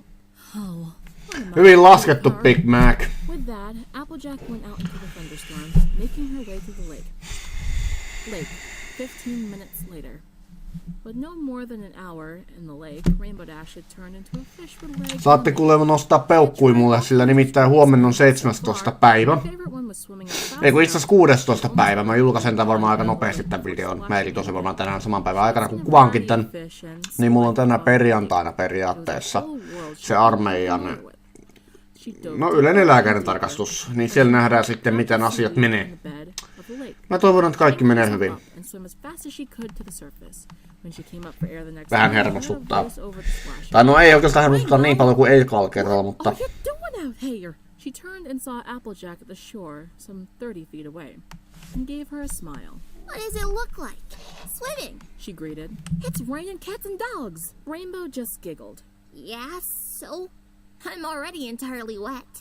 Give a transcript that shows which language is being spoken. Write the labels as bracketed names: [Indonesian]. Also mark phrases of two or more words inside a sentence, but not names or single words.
[English] Oh, what am I [Finnish] Hyvin [English] doing [Finnish] laskettu, [English] her? Big Mac. With that, Applejack went out into the thunderstorm, making her way to the lake. 15 minutes later. With no more than an hour in the lake, Rainbow Dash had turned into a fish with legs. [Finnish] Saatte kuulemma nostaa peukkui mulle, sillä nimittäin huomenna on 17. päivä. [English] My favorite one was swimming up [Finnish] Ei kun itse asiassa 16. päivä. Mä julkaisen tämän varmaan aika nopeasti tämän videon. Mä editoin varmaan tänään saman päivän aikana, kun kuvaankin tän. Niin mulla on tänä perjantaina periaatteessa se armeijan, no yleinen lääkärin tarkastus. Niin siellä nähdään sitten, miten asiat menee. Mä toivon, että kaikki menee hyvin. Vähän hermostuttaa. Tai no ei oikeastaan hermostuttaa niin paljon kuin eikalla kerralla, mutta... [English] What are you doing out here? She turned and saw Applejack at the shore, some 30 feet away, and gave her a smile. What does it look like? Swimming. She greeted. It's raining cats and dogs. Rainbow just giggled. Yeah, so? I'm already entirely wet.